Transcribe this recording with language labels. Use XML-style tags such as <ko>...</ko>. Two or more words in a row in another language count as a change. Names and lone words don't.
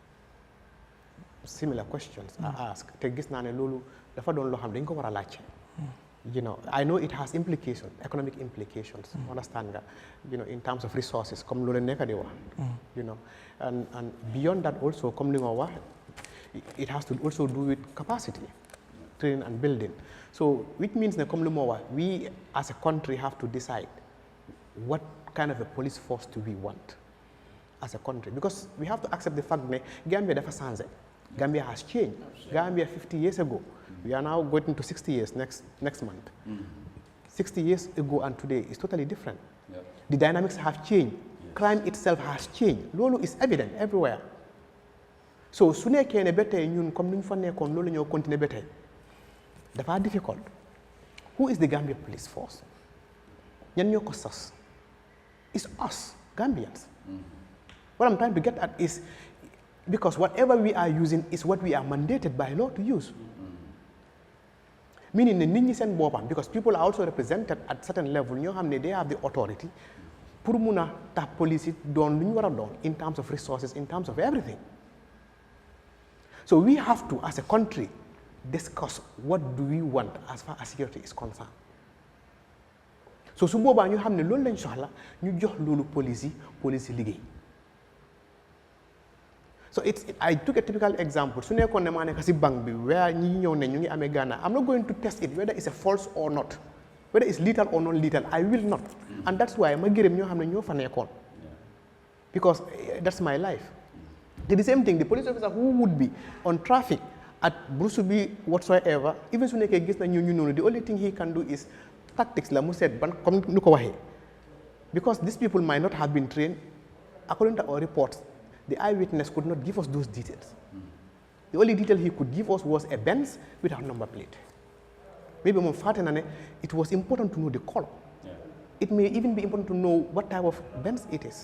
<en>Similar questions are asked.</en> <wo>Te gis naa ne loolu dafa doon loo xam dañ ko war a laajte.</wo> <en>You know, I know it has implications, economic implications, understand nga, you know, in terms of resources,</en> <wo>comme lu leen nekk di wax,</wo> <en>you know, and beyond that also,</en> <wo>comme li nga wax,</wo> <en>it has to also do with capacity, training and building. So, which means that,</en> <wo>comme li ma wax,</wo> <en>we as a country have to decide what kind of a police force do we want as a country, because we have to accept the fact that Gambia</en> <wo>dafa changé.</wo> <en>Gambia has changed. Gambia 50 years ago. We are now going to 60 years next month. 60 years ago and today is totally different. The dynamics have changed. Crime itself has changed. Lolo is evident everywhere.</en> <wo>So su nekkee ne ba tey ñun comme ni ñu fa nekkoon loolu ñoo continuer ba tey dafa difficult.</wo> <en>Who is the Gambia police force?</en> <wo>ñan ñoo ko sos?</wo> <en>It's us, Gambians. What I'm trying to get at is because whatever we are using is what we are mandated by law to use. Meaning the</en> <wo>nit ñi seen boppam,</wo> <en>because people are also represented at certain level,</en> <wo>ñoo xam ne</wo> <en>they have the authority</en> <wo>pour mun a tax police yi doon lu ñu war a doon</wo> <en>in terms of resources, in terms of everything. So we have to, as a country, discuss what do we want as far as security is concerned.</en> <wo>So su boobaa ñu xam ne loolu lañ soxla ñu jox loolu police yi liggéey.</wo> <en>So I took a typical example.</en> <wo>Su nekkoon ne maa nekk si bank bi</wo> <en>where</en> <wo>ñi ñëw ne ñu ngi amee</wo> <en>Ghana, I'm not going to test it whether it's a false or not, whether it's lethal or non lethal. I will not, and that's why</en> <wo>ma gërëm ñoo xam ne ñoo fa nekkoon,</wo> <en>because that's my life. The same thing, the police officer who would be on traffic at Brusubi whatsoever, even</en> <wo>su nekkee gis na ñu noonu,</wo> <en>the only thing he can do is tactics</en> <wo>la mu seet ban comme nu ko waxee,</wo> <en>because these people might not have been trained. According to our reports, the eyewitness could not give us those details. The only detail he could give us was a Benz without number plate. Maybe it was important to know the color. It may even be important to know what type of Benz it is.</en>